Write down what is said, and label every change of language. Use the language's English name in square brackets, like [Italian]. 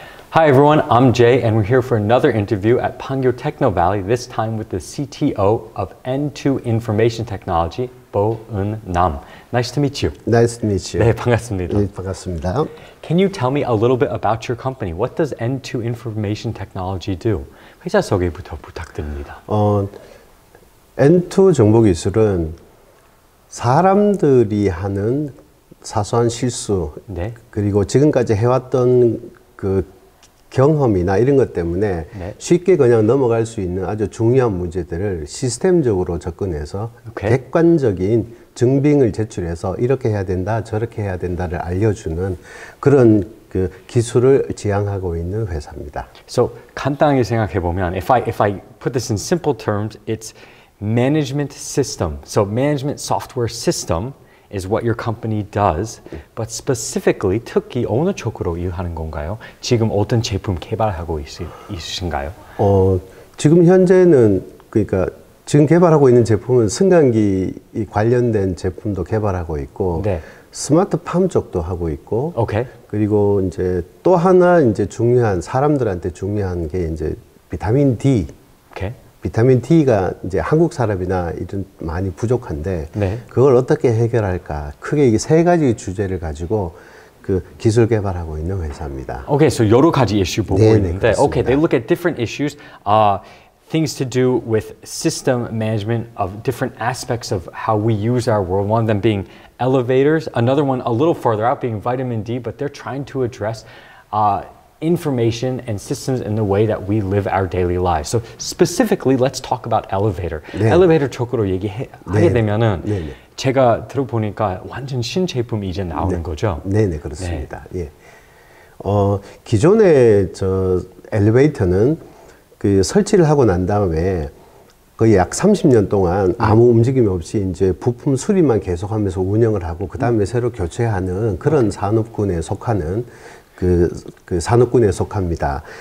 [English] Hi everyone, I'm Jay and we're here for another interview at Pangyo Techno Valley, this time with the CTO of N2 Information Technology, Bo Eun Nam. Nice to meet you. Nice to meet you. [Korean] 네, 반갑습니다. 네, 반갑습니다. [English] Can you tell me a little bit about your company? What does N2 Information Technology do? [Korean] 회사 소개부터 부탁드립니다. N2 정보기술은 사람들이 하는 사소한 실수, 네. 그리고 지금까지 해왔던 그 경험이나 이런 것 때문에 네. 쉽게 그냥 넘어갈 수 있는 아주 중요한 문제들을 시스템적으로 접근해서 오케이. 객관적인 증빙을 제출해서 이렇게 해야 된다, 저렇게 해야 된다를 알려주는 그런 그 기술을 지향하고 있는 회사입니다. [English] So [Korean] 간단하게 생각해 보면, [English] if I put this in simple terms, it's management system. So management software system is what your company does, but specifically [Korean] 특히 어느 쪽으로 일하는 건가요? 지금 어떤 제품 개발하고 있으신가요? 지금 현재는 그러니까 지금 개발하고 있는 제품은 승강기 관련된 제품도 개발하고 있고, 네. 스마트팜 쪽도 하고 있고, 오케이. 그리고 이제 또 하나 이제 중요한 사람들한테 중요한 게 이제 비타민 D. 오케이. 비타민 D가 이제 한국 사람이나 이런 많이 부족한데, 네. 그걸 어떻게 해결할까? 크게 이게 세 가지 주제를 가지고 그 기술 개발하고 있는 회사입니다. [English] Okay, so [Korean] 여러 가지 이슈 보고 네, 있는데, 그렇습니다. [English] okay, they look at different issues, things to do with system management of different aspects of how we use our world. One of them being elevators, another one a little farther out being vitamin D, but they're trying to address information and systems in the way that we live our daily lives. So specifically, let's talk about elevator. [Korean] 네. 엘리베이터 쪽으로 얘기하게 네. 되면은 네, 네. 제가 들어보니까 완전 신제품이 이제 나오는 네. 거죠? 네네, 그렇습니다. 예. 기존의 저 엘리베이터는 그 설치를 하고 난 다음에 거의 약 30년 동안 아무 움직임 없이 이제 부품 수리만 계속하면서 운영을 하고 그 다음에 새로 교체하는 그런 산업군에 속하는 그 산업군에 속합니다.